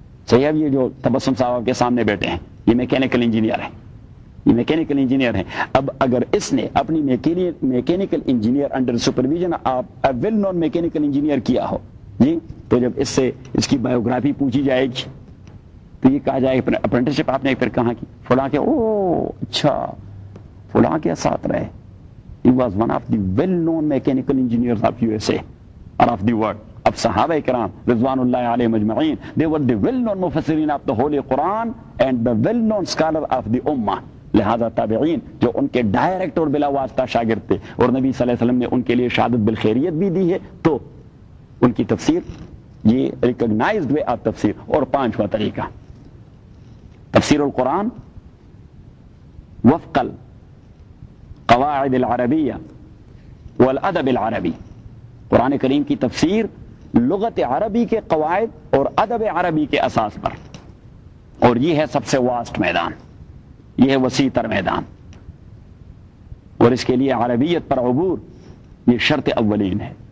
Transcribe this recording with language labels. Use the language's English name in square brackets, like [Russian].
[Urdu] صحیح ہے، یہ جو تبسم صاحب کے سامنے بیٹھے ہیں یہ میکینیکل انجینئر ہیں، یہ میکینیکل انجینئر ہیں۔ اب اگر اس نے اپنی میکینیکل انجینئر انڈر سپرویژن آپ ویل نون میکینیکل انجینئر کیا ہو جی، تو جب اس سے اس کی بایوگرافی پوچھی جائے گی تو یہ کہا جائے گا اپرنٹسشپ آپ نے پھر کہاں کی؟ فلاں کے، او اچھا فلاں کے ساتھ رہے، [English] He was one of the well known mechanical engineer of U S A of the world. [Urdu] اب صحابہ کرام رضوان اللہ علیہ مجمعین, [English] they were the well-known مفسرین of the Holy Quran and the well-known scholar of the Ummah. [Urdu] لہذا تابعین جو ان کے ڈائریکٹ اور بلا واسطہ شاگرد تھے اور نبی صلی اللہ علیہ وسلم نے ان کے لیے شہادت بالخیریت بھی دی ہے, تو ان کی تفسیر یہ ریکگنائزڈ وے آف تفسیر. اور پانچواں طریقہ [Arabic] تفسیر القرآن وفق القواعد العربیہ والادب العربی, [Urdu] قرآن کریم کی تفسیر لغت عربی کے قواعد اور ادب عربی کے اساس پر, اور یہ ہے سب سے واسٹ میدان, یہ ہے وسیع تر میدان, اور اس کے لیے عربیت پر عبور یہ شرط اولین ہے.